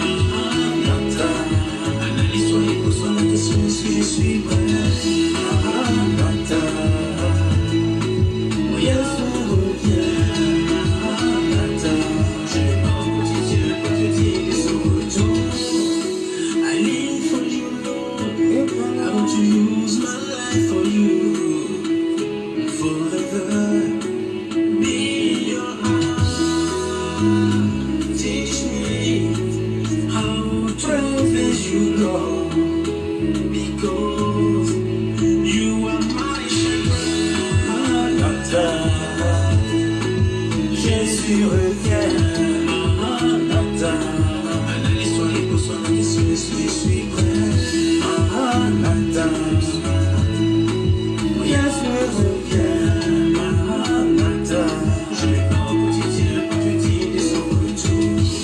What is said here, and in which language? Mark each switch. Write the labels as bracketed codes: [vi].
[fr] Maranatha, analyse-toi et pose-toi la question, est-ce que je suis prêt? Maranatha, oh Yahweh revient. Maranatha, je vais pas au quotidien pour te dire de son retour. [en] I live for you, Lord. I want to use my life for you. Forever be your heart. Teach me how to please you, Lord, because you are my shepherd. [fr] Maranatha, Jésus revient. Maranatha, analyse-toi et pose-toi la question, est-ce que je suis prêt? Maranatha, oh Yahweh revient. Maranatha, je vais pas au quotidien pour te dire de son retour.